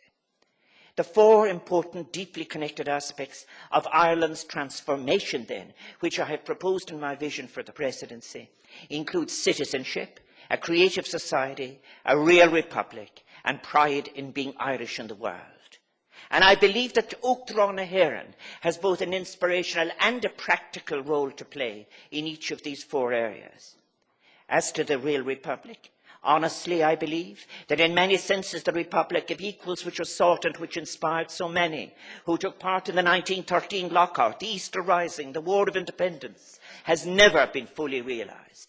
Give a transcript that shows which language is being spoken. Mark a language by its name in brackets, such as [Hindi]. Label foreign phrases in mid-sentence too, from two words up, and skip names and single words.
[English] The four important, deeply connected aspects of Ireland's transformation, then, which I have proposed in my vision for the presidency, include citizenship, a creative society, a real republic, and pride in being Irish in the world. And I believe that [Irish] Uachtaráin na hÉireann [English] has both an inspirational and a practical role to play in each of these four areas. As to the real republic, honestly, I believe that in many senses the Republic of Equals which was sought and which inspired so many who took part in the 1913 lockout, the Easter Rising, the War of Independence, has never been fully realised.